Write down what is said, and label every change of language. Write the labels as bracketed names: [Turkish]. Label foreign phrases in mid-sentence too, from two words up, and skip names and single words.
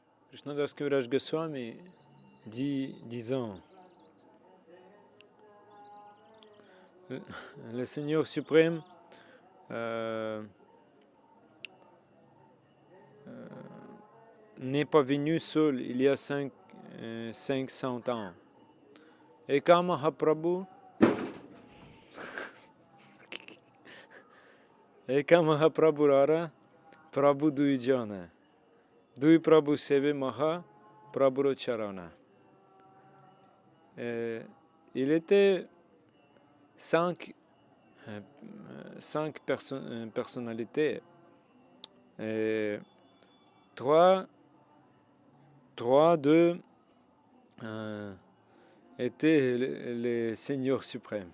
[French] Krishnadas Kaviraj Goswami dit, disant, le Seigneur suprême n'est pas venu seul il y a 500 ans. [Bangla] এক মহাপ্রভু এক মহাপ্রভু রর প্রভু দুইজন দুই প্রভু সেবে মহা প্রভু চরণ. [French] Il était cinq personnalités. Et trois d'eux étaient les seigneurs suprêmes.